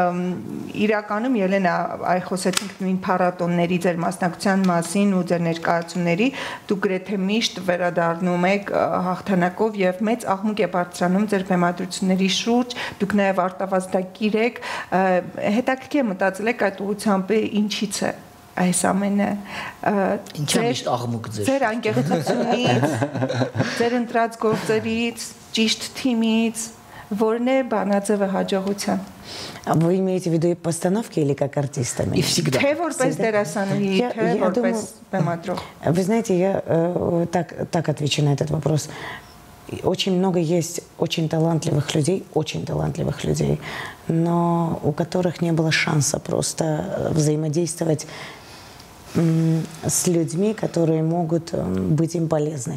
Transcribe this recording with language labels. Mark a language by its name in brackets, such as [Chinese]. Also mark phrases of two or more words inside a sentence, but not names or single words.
[Armenian] Իրականում Ելենա, այ խոսեցինք նույն փառատոնների ձեր մասնակցության մասին ու ձեր ներկայացումների, դուք գրեթե միշտ վերադառնում եք հաղթանակով եւ մեծ աղմուկ է բարձրանում ձեր բեմադրությունների շուրջ, դուք նաև արտավազդակիր եք, հետաքրքիր մտածել եք այդ ուղղությամբ ինչից է այս ամենը ինչա միշտ աղմուկ ձեր անկեղծությունից, ձեր ընտրած գործերից, ճիշտ թիմից, որն է բանաձևը հաջողության։ [Russian] Вы имеете в виду и постановки или как артистами? И всегда. [Armenian] Թե որպես դերասանուհի, թե որպես բեմադրող։ [Russian] Вы знаете, я так отвечу на этот вопрос. Очень много есть очень талантливых людей, но у которых не было шанса просто взаимодействовать с людьми, которые могут быть им полезны.